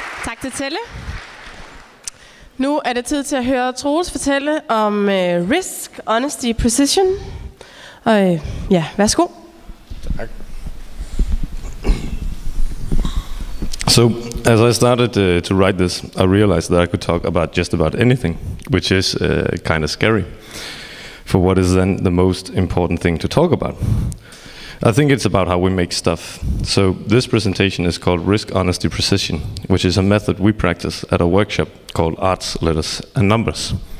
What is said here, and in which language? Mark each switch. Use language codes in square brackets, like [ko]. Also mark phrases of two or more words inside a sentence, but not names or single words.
[da] Tak til Telle. Nu er det tid til at høre Troels fortælle om risk, honesty, precision. Og ja, værsgo. Tak. [en] So, as I started to write this, I realized that I could talk about just about anything, which is kind of scary. For what is then the most important thing to talk about? I think it's about how we make stuff. So this presentation is called Risk, Honesty, Precision, which is a method we practice at a workshop called Arts, Letters and Numbers.